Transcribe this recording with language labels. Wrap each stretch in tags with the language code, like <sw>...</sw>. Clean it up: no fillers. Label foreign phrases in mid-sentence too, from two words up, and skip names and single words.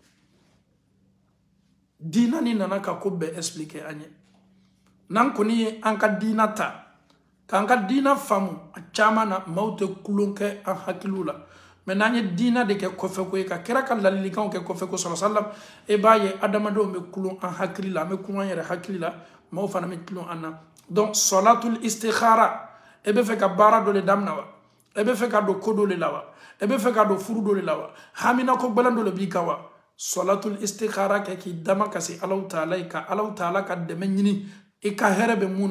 <bm>diina ni nana ka ko bɛɛ expliquer an ye n'an kɔni ye an ka diina ta k'an ka diina faamu a caman na maaw tɛ kulon kɛ an hakiliw la mais n'an ye diina de kɛ kɔfɛ ko ye ka kira ka ladilikanw kɛ kɔfɛ ko</bm> <ar>صلى الله عليه وسلم</ar> <bm>e b'a ye adamadenw bɛ kulon an hakili la an bɛ kulon an yɛrɛ hakili la maaw fana bɛ kulon an na donc</bm> <ar>صلاة الاستخارة</ar> <bm>e bɛ fɛ ka baara dɔ de daminɛ wa e bɛ fɛ ka don ko dɔ de la wa e bɛ fɛ ka don furu dɔ de la wa hamina ko gɛlɛn dɔ de b'i kan wa</bm> <ar>صلاة الاستخارة</ar> <bm>kɛ k'i dama kasi Alahu taala ye ka Alahu taala ka dɛmɛ ɲini i ka hɛrɛ bɛ mun</bm>